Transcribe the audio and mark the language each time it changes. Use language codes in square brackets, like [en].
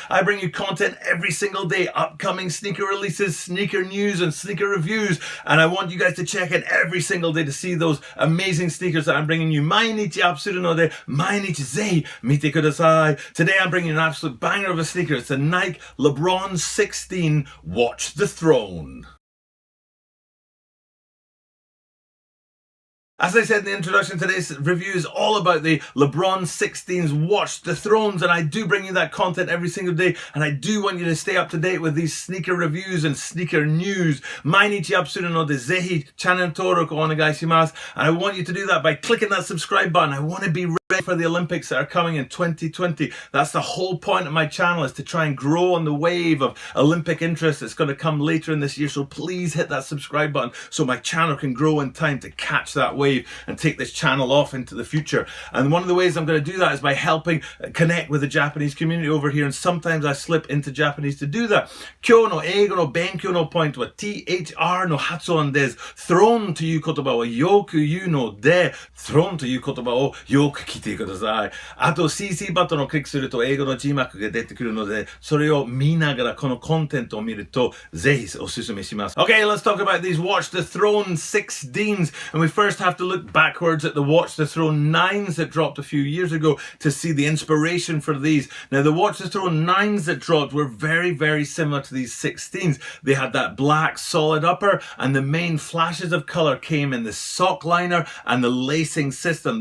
[en] I bring you content every single day. Upcoming sneaker releases, sneaker news, and sneaker reviews. And I want you guys to check in every single day to see those amazing sneakers that I'm bringing you. [ja] 毎日アップするので、毎日ぜひ見てください. [en] Today I'm bringing you an absolute banger of a sneaker. It's the Nike LeBron 16 Watch the Throne. As I said in the introduction, today's review is all about the LeBron 16's Watch the Thrones, and I do bring you that content every single day, and I do want you to stay up to date with these sneaker reviews and sneaker news. [ja] 毎日アップするのでぜひチャンネル登録お願いします. [en] And I want you to do that by clicking that subscribe button. I want to be ready for the Olympics that are coming in 2020. That's the whole point of my channel, is to try and grow on the wave of Olympic interest that's going to come later in this year. So please hit that subscribe button so my channel can grow in time to catch that wave and take this channel off into the future. And one of the ways I'm going to do that is by helping connect with the Japanese community over here, and sometimes I slip into Japanese to do that. [ja] 今日の英語の勉強のポイントは THR の発音です。 Throne という言葉をよく言うので、Throne という言葉をよく聞いてください。あと CC バトンをクリックすると英語の字幕が出てくるので、それを見ながらこのコンテンツを見るとぜひおすすめします。 [en] Okay, let's talk about these Watch the Throne 16s, and we first have to look backwards at the Watch the Throne 9s that dropped a few years ago to see the inspiration for these. Now, the Watch the Throne 9s that dropped were very, very similar to these 16s. They had that black solid upper, and the main flashes of color came in the sock liner and the lacing system.